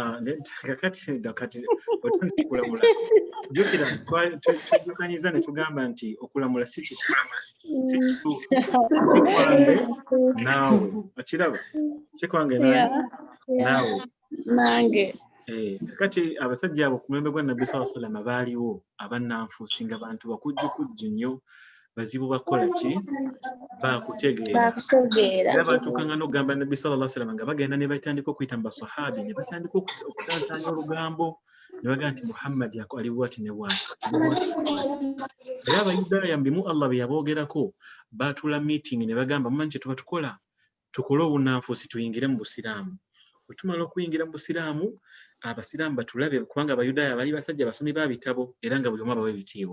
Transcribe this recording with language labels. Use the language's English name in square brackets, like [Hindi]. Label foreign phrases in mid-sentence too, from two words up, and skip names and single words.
[Ganda] Kati otandikulamula. Jukira tujukanyiza ne tugamba nti okulamula si kituufu. Si kwange naawe. Okiraba? Si kwange naawe. Nange. Kati abasajja abo ku mulembe gwa Nabbi [Arabic] صلى الله عليه وسلم [Ganda] baaliwo abannanfuusi nga bantu bakujjukujju nnyo, bazibu bakola ki? Bakutegeera. Era batuukanga n'okugamba Nabbi [Arabic] صلى الله عليه وسلم [Ganda] nga bagenda ne batandika okuyita mu basahabi, ne batandika okusaasaanya olugambo, ne bagamba nti Muhammad ali bw'ati ne bw'ati. Era Abayudaaya mu bimu Allah bye yaboogerako, baatula meeting ne bagamba mumanyi kye tuba tukola? Tukole obunnanfuusi tuyingire mu busiraamu. bwe tumala okuyingira mu busiraamu abasiraamu batulabe kubanga abayudaaya bali basajja basomi ba bitabo era nga buli omu abawa ebitiibwa